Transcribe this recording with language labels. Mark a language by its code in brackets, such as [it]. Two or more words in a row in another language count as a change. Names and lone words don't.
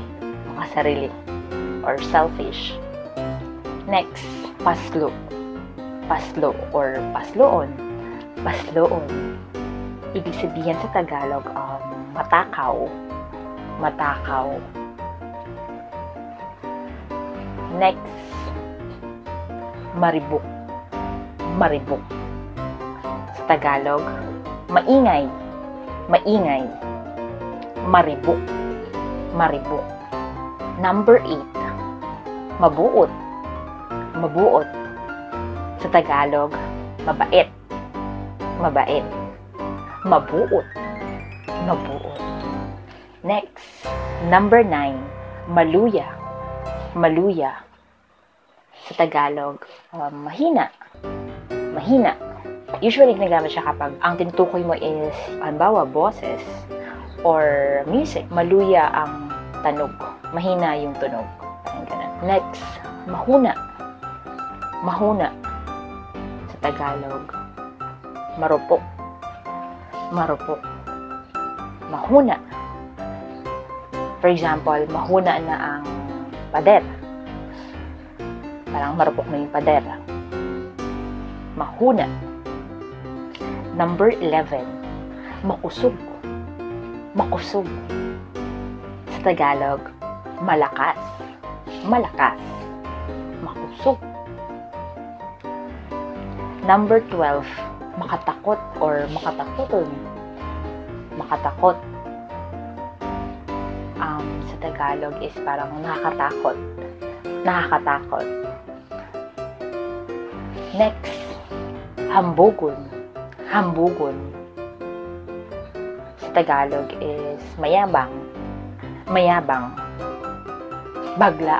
[tl] Makasarili. Or selfish. Next, paslo. Paslo or pasloon. Pasloon. Ibig sabihin sa Tagalog, matakaw. Matakaw. Next, maribok. Maribok. Sa Tagalog, maingay. Maingay. Maribok. Maribok. Number 8, mabuot. Mabuot. Sa Tagalog, mabait. Mabait. Mabuot. Mabuot. Next, number 9, maluya. Maluya. Sa Tagalog, mahina. Mahina. Usually, ginagamit siya kapag ang tinutukoy mo is, halimbawa, boses or music. [hil] Maluya ang tanog. [tl] Mahina yung tunog. Parang ganun. Next, mahuna. Mahuna. Sa Tagalog, marupok. Marupok. Mahuna. For example, [hil] mahuna na ang pader. [tl] Parang marupok na yung pader. Mahuna. Number 11, makusog. Makusog. Sa Tagalog, malakas. Malakas. Makusog. Number 12, makatakot or makatakoton. Makatakot. Sa Tagalog is parang nakakatakot. Nakakatakot. Next, hambugon. Hambugon. Sa Tagalog is mayabang. Mayabang. Bagla.